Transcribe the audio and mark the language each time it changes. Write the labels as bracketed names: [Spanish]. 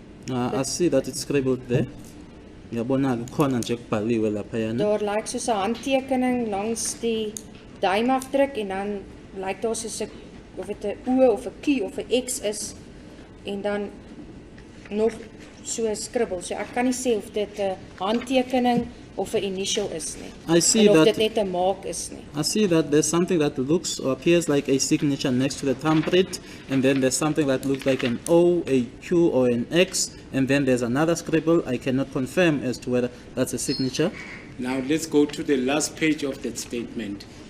[English] I see that it's scribbled there. [Zulu] Ngiyabona-ke khona nje kubhaliwe laphayana. [Afrikaans] Daar lyk soos 'n handtekening langs die duimafdruk en dan lyk daar soos 'n of dit 'n O of 'n Q of 'n X is en dan nog so 'n skribbel. So ek kan nie sê of dit 'n handtekening of 'n initial is nie. [English] I see [Afrikaans] en of [English] that- [Afrikaans] dit net 'n maak is nie. [English] I see that there's something that looks or appears like a signature next to the thumbprint, and then there's something that looks like an O, a Q, or an X, and then there's another scribble. I cannot confirm as to whether that's a signature. Now let's go to the last page of that statement.